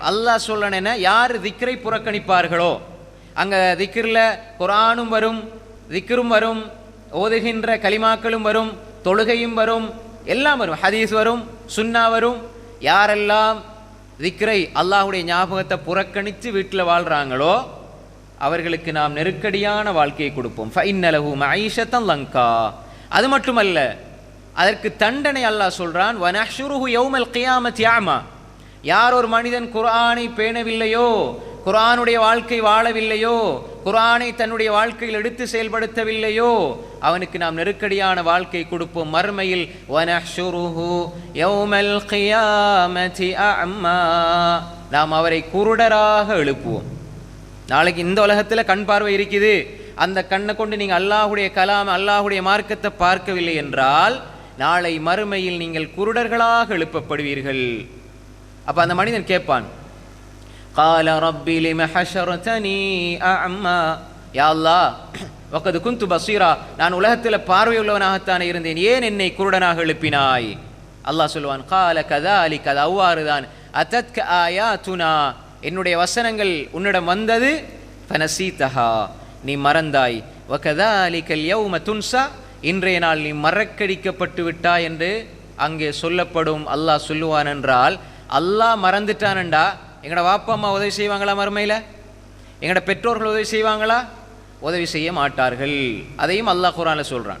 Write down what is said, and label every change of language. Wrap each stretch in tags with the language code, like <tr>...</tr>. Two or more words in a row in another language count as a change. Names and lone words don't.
<ta>அல்லாஹ் சொல்லணும்னா, யார் திக்ரை புறக்கணிப்பார்களோ, அங்கே திக்ரில் குர்ஆனும் வரும், திக்ரும் வரும், ஓதுகின்ற கலிமாக்களும் வரும், தொழுகையும் வரும், எல்லாம் வரும், ஹதீஸ் வரும், சுன்னா வரும். யாரெல்லாம் திக்ரை, அல்லாஹுடைய ஞாபகத்தை புறக்கணித்து வீட்டில் வாழ்கிறாங்களோ அவர்களுக்கு நாம் நெருக்கடியான வாழ்க்கையை கொடுப்போம்.</ta> <ar>فَإِنَّ لَهُ مَعِيشَةً ضَنْكًا.</ar> <ta>அது மட்டுமல்ல, அதற்கு தண்டனை அல்லாஹ் சொல்றான்,</ta> <ar>وَنَحْشُرُهُ يَوْمَ الْقِيَامَةِ أَعْمَى.</ar> <ta>யார் ஒரு மனிதன் குர்ஆனை பேணவில்லையோ, குர்ஆனுடைய வாழ்க்கை வாழவில்லையோ, குர்ஆனை தன்னுடைய வாழ்க்கையில் எடுத்து செயல்படுத்தவில்லையோ, அவனுக்கு நாம் நெருக்கடியான வாழ்க்கை கொடுப்போம் மறுமையில்.</ta> <ar>وَنَحْشُرُهُ يَوْمَ الْقِيَامَةِ أَعْمَى.</ar> <ta>நாம் அவரை குருடராக எழுப்புவோம். நாளைக்கு இந்த உலகத்தில் கண் பார்வை இருக்குது, அந்த கண்ணை கொண்டு நீங்கள் அல்லாஹுடைய கலாம், அல்லாஹுடைய மார்க்கத்தை பார்க்கவில்லை என்றால் நாளை மறுமையில் நீங்கள் குருடர்களாக எழுப்பப்படுவீர்கள். அப்போ அந்த மனிதன் கேட்பான்,</ta> <ar>قال ربي لم حشرتني أعمى. يا الله, وقد كنت بصيرا,</ar> <ta>நான் உலகத்தில் பார்வையுள்ளவனாகத்தானே இருந்தேன், ஏன் என்னை குருடனாக எழுப்பினாய்? அல்லாஹ் சொல்லுவான்,</ta> <ar>قال كذلك,</ar> <ta>அது அவ்வாறுதான்,</ta> <ar>أتتك آياتنا,</ar> <ta>என்னுடைய வசனங்கள் உன்னிடம் வந்தது, فنسيتها, நீ மறந்தாய்,</ta> <ar>وكذلك اليوم تنسى,</ar> <ta>இன்றைய நாள் நீ மறக்கடிக்கப்பட்டு விட்டாய் என்று அங்கே சொல்லப்படும். அல்லாஹ் சொல்லுவான் என்றால், அல்லாஹ் மறந்துட்டானண்டா எங்களோட வாப்பா அம்மா உதவி செய்வாங்களா? மறுமையில் எங்களோட பெற்றோர்கள் உதவி செய்வாங்களா? உதவி செய்ய மாட்டார்கள். அதையும் அல்லாஹ் குர்ஆனில் சொல்கிறான்.</ta>